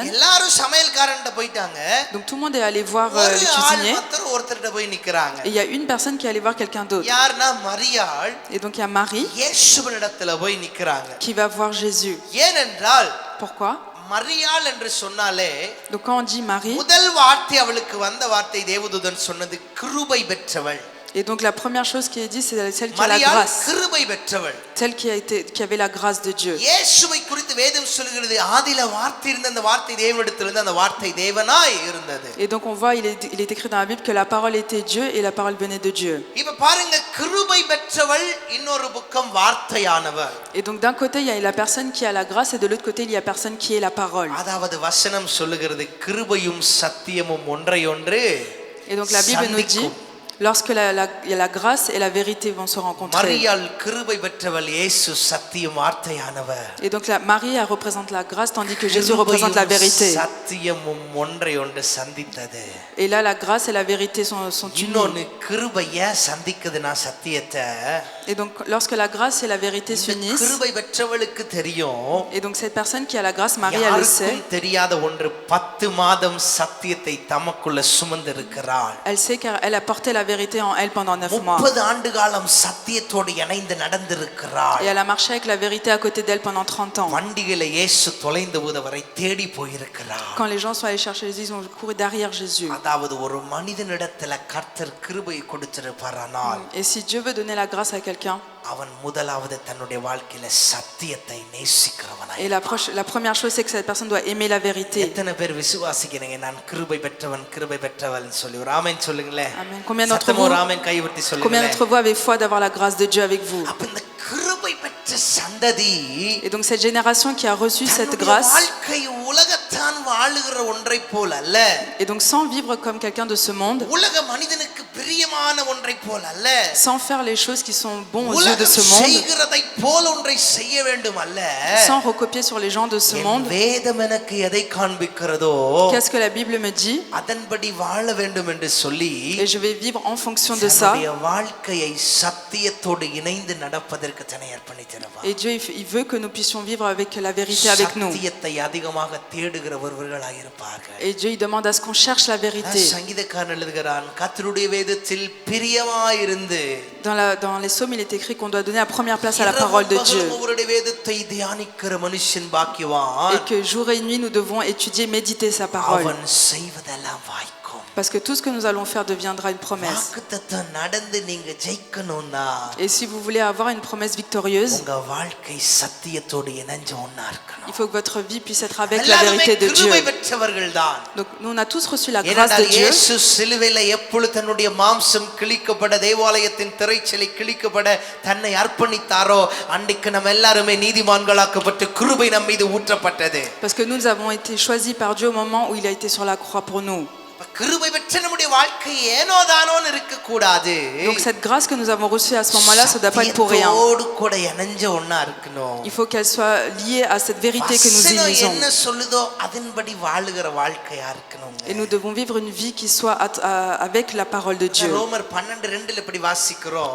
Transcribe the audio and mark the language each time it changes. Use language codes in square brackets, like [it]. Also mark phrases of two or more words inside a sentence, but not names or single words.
[ta] எல்லாரும் சமையல்காரன்ட்ட போயிட்டாங்க, [fr] Donc tout le monde est allé voir [ta] ஒரு [fr] le [ta] ஆள் [fr] cuisinier. [ta] மாத்திரம் ஒருத்தர்ட்ட போய் நிக்கறாங்க. [fr] Et il y a une personne qui est allée voir quelqu'un d'autre. [ta] யார்னா மரியாள் [fr] Et donc il y a Marie [ta] இயேசுவினிடத்துல போய் நிக்கறாங்க. [fr] qui va voir Jésus. [ta] ஏனென்றால் [fr] Pourquoi? [ta] மரியாள் என்று சொன்னாலே [fr] Donc quand on dit Marie, [ta] முதல் வார்த்தை அவளுக்கு வந்த வார்த்தை தேவதூதன் சொன்னது, கிருபை பெற்றவள். [fr] et donc la première chose qui est dit, c'est celle qui a la [ta] மரியாள் [fr] grâce. [ta] கிருபை பெற்றவள். [fr] Celle qui avait la grâce de Dieu. [ta] இயேசுவை குறித்து வேதம் சொல்கிறது, ஆதியில வார்த்தை இருந்த, அந்த வார்த்தை தேவனிடத்திலிருந்து, அந்த வார்த்தை தேவனாய் இருந்தது. [fr] Et donc on voit, il est écrit dans la Bible que la parole était Dieu et la parole venait de Dieu. [ta] இப்ப பாருங்க, கிருபை பெற்றவள், இன்னொரு பக்கம் வார்த்தையானவர். [fr] Et donc d'un côté, il y a la personne qui a la grâce et de l'autre côté, il y a personne qui est la parole. [ta] அதாவது வசனம் சொல்லுகிறது, கிருபையும் சத்தியமும் ஒன்றையொன்று [fr] Et donc la Bible nous dit, lorsque la grâce et la vérité vont se rencontrer. [ta] மரியாள் கிருபை பெற்றவள், இயேசு சத்தியம் வார்த்தையானவர். [fr] Et donc Marie elle représente la grâce tandis que Jésus représente la vérité. [ta] சத்தியமும் ஒன்றையொன்று சந்தித்தது. [fr] Et là la grâce et la vérité sont [ta] இன்னொன்னு, [fr] unies. [ta] கிருபைய சந்திக்குதுனா சத்தியத்தை. [fr] Et donc lorsque la grâce et la vérité [ta] இந்த [fr] s'unissent, [ta] கிருபை பெற்றவளுக்கு தெரியும், [fr] et donc cette personne qui a la grâce, Marie elle le sait. [ta] யாருக்கும் தெரியாத ஒன்று, 10 மாதம் சத்தியத்தை தமக்குள்ள சுமந்திருக்கிறாள். [fr] Elle sait car elle a porté la vérité en elle pendant 9 mois. [ta] 30 ஆண்டு காலம் சத்தியத்தோடு இணைந்து நடந்திருக்கிறாள். [fr] Et elle a marché avec la vérité à côté d'elle pendant 30 ans. [ta] வண்டிகளை இயேசு தொலைந்த போது அவரை தேடி போயிருக்கிறார். [fr] Quand les gens sont allés chercher Jésus, ils ont couru derrière Jésus. [ta] அதாவது ஒரு மனிதனிடத்துல கர்த்தர் கிருபை கொடுத்திருப்பாரானால், [fr] Et si Dieu veut donner la grâce à quelqu'un, [ta] அவன் முதலாவது தன்னுடைய வாழ்க்கையில சத்தியத்தை நேசிக்கிறவனாய். [fr] et la première chose c'est que cette personne doit aimer la vérité. [ta] எத்தனை பேர் விசுவாசிக்கிறீங்க, நான் கிருபை பெற்றவன் கிருபை பெற்றவன் சொல்லி? ஒரு ஆமென் சொல்லுங்களேன். [fr] Amen. Combien d'entre [ta] சத்தமா [fr] vous, [ta] ஒரு ஆமென் கைவிட்டு [fr] combien [ta] சொல்லுங்களேன். [fr] d'entre vous avez foi d'avoir la grâce de Dieu avec vous? [ta] அப்ப இந்த கிருபை பெற்ற சந்ததி [fr] Et donc cette génération qui a reçu cette [ta] தன்னுடைய [fr] grâce, [ta] வாழ்க்கை உலகத்தான் வாழுகிற ஒன்றை போல அல்ல, [fr] et donc sans vivre comme quelqu'un de ce monde, [ta] உலக மனிதனுக்கு பிரியமான ஒன்றை போல அல்ல, [fr] sans faire les choses qui sont bons aux yeux de [ta] உலகம் [fr] ce monde, [ta] செய்கிறதை போல ஒன்றை செய்ய வேண்டும் அல்ல. [fr] sans recopier sur les gens de ce [ta] என் [fr] monde. [ta] வேதம் எனக்கு எதை காண்பிக்கிறதோ [fr] Qu'est-ce que la Bible me dit? [ta] அதன்படி வாழ வேண்டும் என்று சொல்லி, [fr] Et je vais vivre en fonction de ça. [ta] தன்னுடைய வாழ்க்கையை சத்தியத்தோடு இணைந்து நடப்பதற்கு தன்னை அர்ப்பணித்திருப்பார். [fr] Et Dieu il veut que nous puissions vivre avec la vérité avec nous. [ta] சத்தியத்தை அதிகமாக தேடுகிறவர்களாக இருப்பார்கள். [fr] Et Dieu il demande à ce qu'on cherche la vérité. [ta] சங்கீதக்காரன் எழுதுகிறான், கர்த்தருடைய வேதத்தில் பிரியமாயிருந்து, [fr] Dans les psaumes, il est écrit qu'on doit donner la première place à la parole de Dieu. [ta] அவருடைய வேதத்தை தியானிக்கிற மனுஷன் பாக்கியவான், [fr] Et que jour et nuit, nous devons étudier, méditer sa parole. [ta] அவன் செய்வதெல்லாம் வாய்க்கும். [fr] Parce que tout ce que nous allons faire deviendra une promesse. [ta] வாக்குத்தத்தம் நடந்து நீங்க ஜெயிக்கணும்னா [fr] Et si vous voulez avoir une promesse victorieuse, [ta] உங்க வாழ்க்கை சத்தியத்தோடு இணைஞ்ச ஒண்ணா இருக்கணும். [fr] il faut que votre vie puisse être avec la [ta] எல்லாருமே [fr] vérité de Dieu. [ta] கிருபை பெற்றவர்கள்தான். [fr] Donc nous on a tous reçu la grâce [ta] ஏனென்றால் [fr] de Dieu. [ta] இயேசு சிலுவையில எப்பொழுது தன்னுடைய மாம்சம் கிழிக்கப்பட தேவாலயத்தின் திரைச்சலை கிழிக்கப்பட தன்னை அர்ப்பணித்தாரோ அன்றைக்கு நம்ம எல்லாருமே நீதிமான்களாக்கப்பட்டு கிருபை நம் மீது ஊற்றப்பட்டது. [fr] Parce que nous avons été choisis par Dieu au moment où il a été sur la croix pour nous. [ta] கிருபை பெற்ற நம்முடைய வாழ்க்கை ஏனோதானோன்னு இருக்க கூடாது. [fr] Donc cette grâce que nous avons reçue à ce moment-là, ça ne doit pas être pour rien. [ta] சத்தியத்தோடு கூட இணைஞ்ச ஒண்ணா இருக்கணும். [fr] Il faut qu'elle soit liée à cette vérité que nous [ta] வசனம் [fr] élisons. [ta] என்ன சொல்லுதோ அதன்படி வாழுகிற வாழ்க்கையா இருக்கணுங்க. [fr] Et nous devons vivre une vie qui soit avec la parole de Dieu. [ta] ரோமர் 12:2 இப்படி வாசிக்கிறோம்.